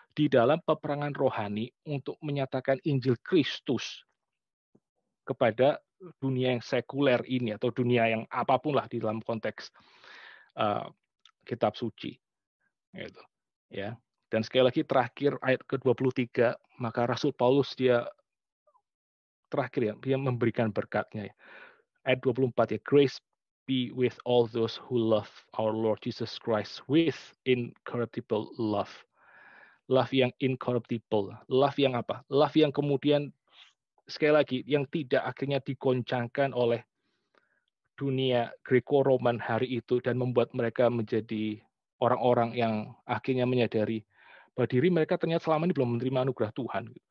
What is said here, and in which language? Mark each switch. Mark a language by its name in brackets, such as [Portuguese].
[Indonesian] Di dalam peperangan rohani untuk menyatakan Injil Kristus kepada dunia yang sekuler ini atau dunia yang apapun lah di dalam konteks uh, kitab suci. Gitu. Ya. Dan sekali lagi terakhir ayat ke-23, maka Rasul Paulus dia terakhir ya, dia memberikan berkatnya. Ya. Ayat 24 ya, [English] grace be with all those who love our Lord Jesus Christ with incorruptible love. [Indonesian] Love yang incorruptible. Love yang apa? Love yang kemudian sekali lagi yang tidak akhirnya digoncangkan oleh dunia Greco-Roman hari itu dan membuat mereka menjadi orang-orang yang akhirnya menyadari bahwa diri mereka ternyata selama ini belum menerima anugerah Tuhan.